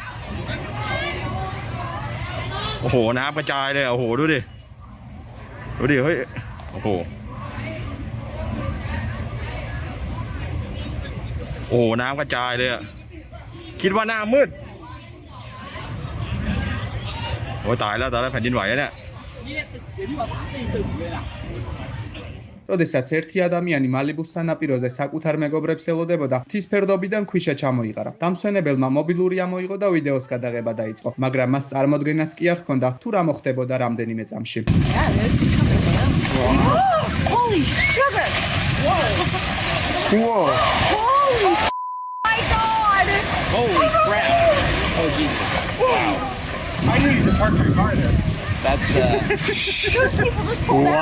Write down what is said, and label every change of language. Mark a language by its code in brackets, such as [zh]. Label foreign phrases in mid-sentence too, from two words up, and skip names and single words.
[th] โอ้โหน้ำกระจายเลยโอ้โหดูดิเฮ้ยโอ้โหน้ำกระจายเลยอ่ะคิดว่าหน้ามืดโอ้ตายแล้วแผ่นดินไหวแล้วเนี่ย [ka] როდესაც ერთი ადამიანი მალიბუს სანაპიროზე საკუთარ მეგობრებს ელოდებოდა, მთის ფერდობიდან ქვიშა ჩამოიყარა. დამსვენებელმა მობილური ამოიღო და ვიდეოს გადაღება დაიწყო, მაგრამ მას წარმოდგენაც კი არ ჰქონდა, თუ რა მოხდებოდა რამდენიმე წამში. [en] Holy sugar! Whoa! Holy my God! Holy crap! Oh Jesus! Wow! I knew you could park your car there. That's Those people just pulled out.